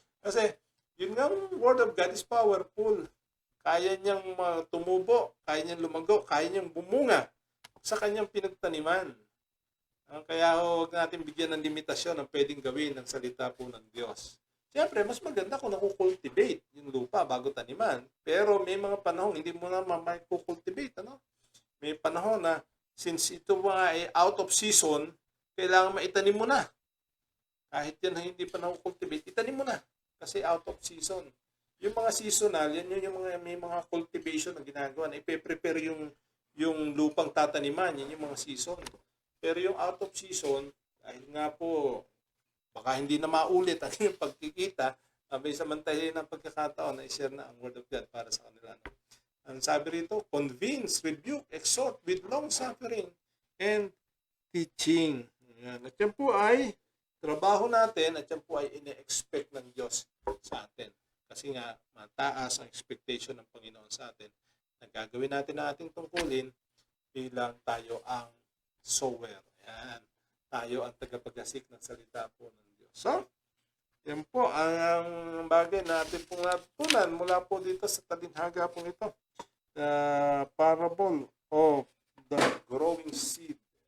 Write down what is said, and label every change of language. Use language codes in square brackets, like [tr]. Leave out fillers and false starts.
[tl] Kasi, yun nga, [en] Word of God is powerful. [tl] Kaya niyang tumubo, kaya niyang lumago, kaya niyang bumunga sa kanyang pinagtaniman. Kaya huwag natin bigyan ng limitasyon ang pwedeng gawin ng salita po ng Diyos. Siyempre, mas maganda kung nakukultivate yung lupa bago taniman. Pero may mga panahon, hindi mo na makukultivate. Ano? May panahon na, since ito mga ay [en] out of season, [tl] kailangan maitanim mo na. Kahit yan hindi pa nakukultivate, itanim mo na. Kasi [en] out of season. [tl] Yung mga seasonal, yan yung mga, may mga cultivation na ginagawa na ipe-prepare yung lupang tataniman. Yan yung mga season. Pero yung out of season, dahil nga po, baka hindi na maulit ang yung pagkikita, may samantahin ng pagkakataon na i-share na ang Word of God para sa kanila. Ang sabi rito, [en] convince, rebuke, exhort with long suffering and teaching. [tl] Yan. At yan po ay trabaho natin at yan po ay ine-expect ng Diyos sa atin. Kasi nga, mataas ang expectation ng Panginoon sa atin. Nagagawin natin na ating tungkulin bilang tayo ang sower. Yan. Tayo ang tagapag-asik ng salita po ng Diyos. So, yan po ang bagay na atin pong natutunan mula po dito sa talinhaga pong ito. [en] The parable of the growing seed.